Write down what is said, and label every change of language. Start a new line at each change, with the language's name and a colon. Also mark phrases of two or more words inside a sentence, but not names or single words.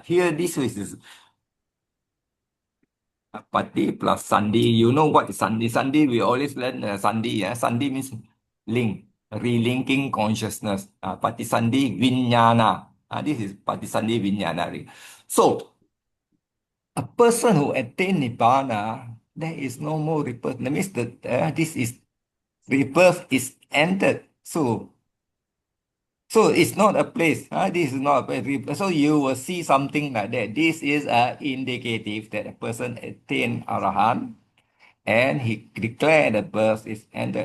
English: Here, this is pati plus sandhi. You know what is sandhi? Sandhi, we always learn sandhi. Sandhi means link, relinking consciousness.
Pali: Pati sandhi vijnana.
English: This is
Pali: pati sandhi vijnana.
English: So, a person who attain nibbāna, there is no more rebirth. That means that this is rebirth is ended. So it's not a place. This is not a place. So you will see something like that. This is indicative that a person attained arahant and he declared the birth is ended.